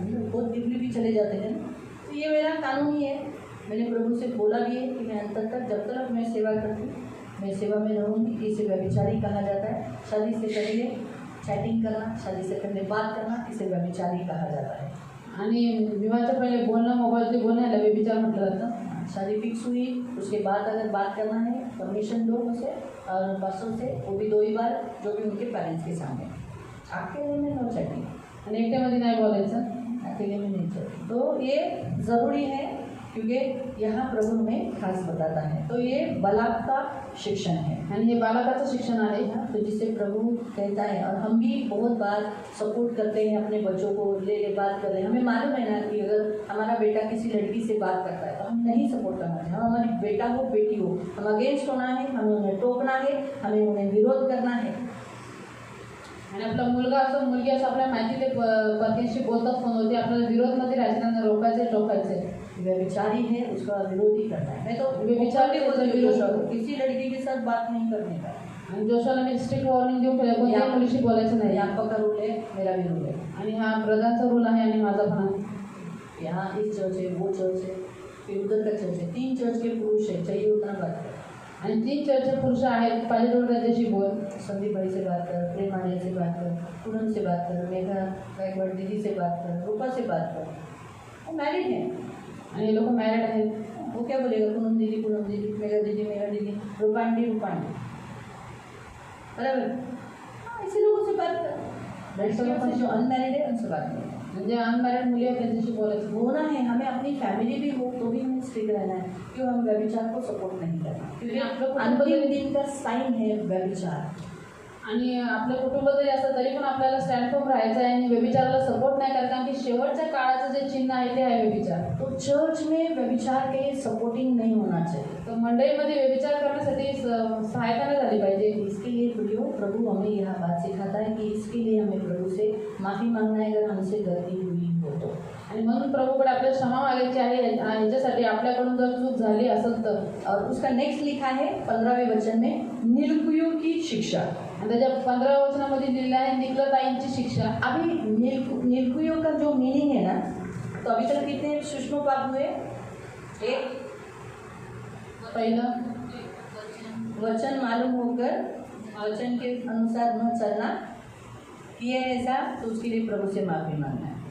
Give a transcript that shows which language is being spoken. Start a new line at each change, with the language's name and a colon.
Hindi: बहुत डीपली भी चले जाते हैं. तो ये मेरा कानून ही है. मैंने प्रभु से बोला भी है कि मैं अंत तक जब तक मैं सेवा करती हूँ मैं सेवा में रहूँगी. इसे व्यभिचारी कहा जाता है. शादी से पहले चैटिंग करना, शादी से पहले बात करना, इसे व्यभिचारी कहा जाता है.
Marathi: आणि विवाहाच्या पहिले बोलणं, मोबाईलचे बोलणं याला व्यभिचार म्हटलं जातं.
Hindi: शादी फिक्स हुई उसके बाद अगर बात करना है परमिशन लो उसे और पासों से, वो भी 2 ही बार, जो भी उनके पेरेंट्स के सामने. अकेले में नो चैटिंग.
Marathi: आणि एकट्यामध्ये नाही बोलायचं.
Hindi: अकेले में नहीं चैटिंग. तो ये ज़रूरी है क्योंकि यहाँ प्रभु हमें खास बताता है। तो ये बालक का शिक्षण है
Marathi: आणि हे बालकाचं शिक्षण आहे।
Hindi: तो जिसे प्रभु कहता है, और हम भी बहुत बार सपोर्ट करते हैं अपने बच्चों को, ले बात कर रहे हैं। हमें मालूम है ना कि अगर हमारा बेटा किसी लड़की से बात करता है तो हम नहीं सपोर्ट करना चाहिए। हम हमारी बेटा हो बेटी हो, हम अगेंस्ट होना है, हमें उन्हें टोकना है, हमें उन्हें विरोध करना है।
Marathi: आणि आपला मुलगा असो मुलगी असो आपल्या माहिती ते पत्नीशी बोलतात फोनवरती, आपल्याला विरोधमध्ये राहायचं, त्यांना रोकायचे टोकायचे।
Hindi: व्यभिचारी है उसका विरोध ही करना है। मैं तो व्यभिचार भी बोलती हूँ जोशुआ को, किसी लड़की के साथ बात नहीं करने का।
Marathi: आणि जोशुआला मी स्ट्रिक्ट वॉर्निंग देऊन ठेवलं, कोणत्याही मुलीशी बोलायचं नाही।
Hindi: यहाँ आपका रूल है, मेरा भी रूल है।
Marathi: आणि हा ब्रदरचा रूल आहे आणि माझा पण आहे।
Hindi: यहाँ इस चर्च है, वो चर्च है, फिर उधर का चर्च है, 3 चर्च के पुरुष है, चाहिए उतना बात कर।
Marathi: आणि 3 चर्चचे पुरुष आहेत, पाहिजे तेवढं त्याच्याशी बोल।
Hindi: संदीप भाई से बात कर, प्रेम आर्य से बात कर, पूनम से बात कर, मेघा गायकवाड़ दीदी से बात कर, रूपा से बात कर। वो मैरिड है
Marathi: आणि हे लोक मॅरिड आहेत।
Hindi: वो क्या बोलेगा, पूनम दीदी, मेघा दीदी, रूपा आंटी। बराबर, हाँ, ऐसे लोगों से बात कर। जो अनमैरिड है उनसे बात कर।
Marathi: म्हणजे अनमॅरिड मुली आहेत त्यांच्याशी बोलायचं।
Hindi: होना है, हमें अपनी फैमिली भी हो तो भी हमें स्ट्रिक्ट रहना है, क्यों हम व्यभिचार को सपोर्ट नहीं करना, क्योंकि अंतिम दिन का साइन है व्यभिचार।
Marathi: आणि आपलं कुटुंब जरी असलं तरी पण आपल्याला स्टँड फर्म राहायचं आहे आणि व्यभिचाराला सपोर्ट नाही करायचं, कारण की शेवटच्या काळाचं जे चिन्ह आहे ते आहे व्यभिचार।
Hindi: तो चर्च में व्यभिचार के सपोर्टिंग नहीं होना चाहिए।
Marathi: तो मंडळीमध्ये व्यभिचार करण्यासाठी सहायता नाही झाली पाहिजे।
Hindi: इसके लिए प्रभु हमें यह बात सिखाता है कि इसके लिए हमें प्रभु से माफ़ी मांगना है अगर हमसे गलती हुई हो तो।
Marathi: आणि म्हणून प्रभूकडे आपल्याला क्षमा मागायची आहे ह्याच्यासाठी, आपल्याकडून जर चूक झाली असेल तर।
Hindi: और उसका नेक्स्ट लिखा है 15वें वचन में, निर्कुयों की शिक्षा।
Marathi: आणि त्याच्या 15व्या वचनामध्ये लिहिलं आहे निकलताईंची शिक्षा।
Hindi: अभी निर्कुयों का जो मीनिंग है ना, तो अभी तक कितने सूक्ष्म पाप हुए? एक
Marathi: पहिलं
Hindi: वचन मालूम होकर वचन के अनुसार न चलना, किए ऐसा तो उसके लिए प्रभु से माफी मांगना है।